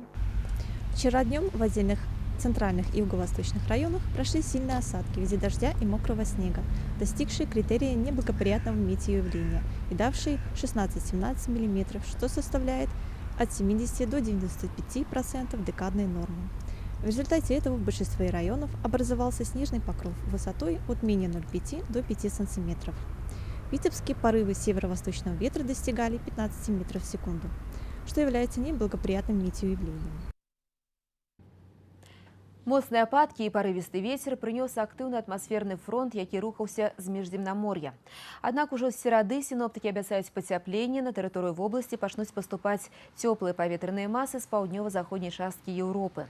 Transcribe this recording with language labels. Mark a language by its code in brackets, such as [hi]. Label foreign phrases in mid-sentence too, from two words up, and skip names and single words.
[ru] Вчера днем в отдельных центральных и юго-восточных районах прошли сильные осадки в виде дождя и мокрого снега, достигшие критерия неблагоприятного метеоявления и давшие 16-17 мм, что составляет от 70 до 95% декадной нормы. В результате этого в большинстве районов образовался снежный покров высотой от менее 0,5 до 5 см. В Витебске порывы северо-восточного ветра достигали 15 метров в секунду, что является неблагоприятным метеоявлением. [be] Моцныя ападкі і парывісты вецер прынёс актыўны атмасферны фронт, які рухаўся з міжземнамор'я. Аднак ужо з серады сіноптыкі абяцаюць пацяпленне, на тэрыторыю вобласці пачнуць паступаць цёплыя паветраныя масы з паўднёва-заходняй часткі Еўропы.